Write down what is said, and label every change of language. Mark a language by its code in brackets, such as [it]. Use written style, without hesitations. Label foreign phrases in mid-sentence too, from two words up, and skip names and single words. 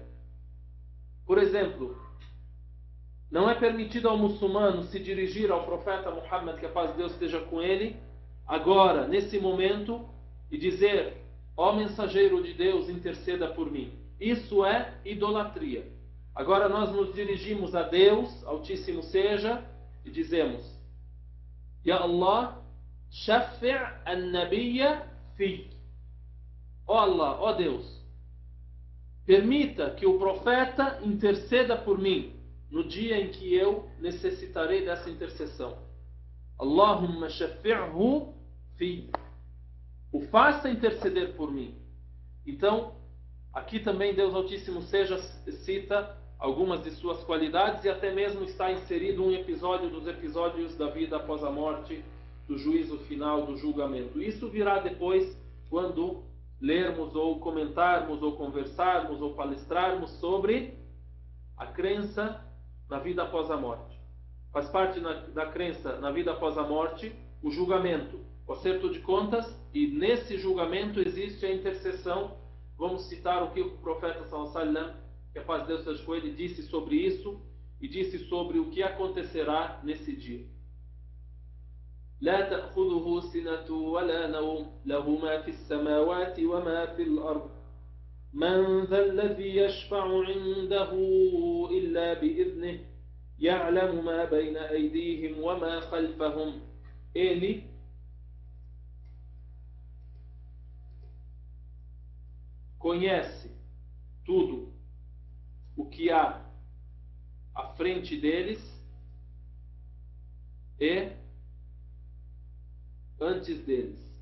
[pt] Por exemplo, não é permitido ao muçulmano se dirigir ao profeta Muhammad, que a paz de Deus esteja com ele, agora, nesse momento, e dizer: ó mensageiro de Deus, interceda por mim. Isso é idolatria. Agora nós nos dirigimos a Deus, Altíssimo seja, e dizemos: [ar] يا الله شفع النبي في. [pt] Ó Allah, ó Deus, permita que o profeta interceda por mim no dia em que eu necessitarei dessa intercessão. [ar] اللهم شفعه في. [pt] O faça interceder por mim. Então, aqui também Deus Altíssimo seja cita algumas de suas qualidades e até mesmo está inserido um episódio dos episódios da vida após a morte, do juízo final, do julgamento. Isso virá depois quando lermos ou comentarmos ou conversarmos ou palestrarmos sobre a crença na vida após a morte. Faz parte da crença na vida após a morte o julgamento, o acerto de contas, e nesse julgamento existe a intercessão. Vamos citar o que o profeta [ar] صلى الله عليه وسلم, [pt] que a paz de Deus seja com ele, disse sobre isso, e disse sobre o que acontecerá nesse dia. [ar] لا تأخذه سنة ولا نوم له ما في السماوات وما في الأرض من ذا الذي يشفع عنده إلا بإذنه يعلم ما بين أيديهم وما خلفهم. [pt] Ele conhece tudo o que há à frente deles e antes deles.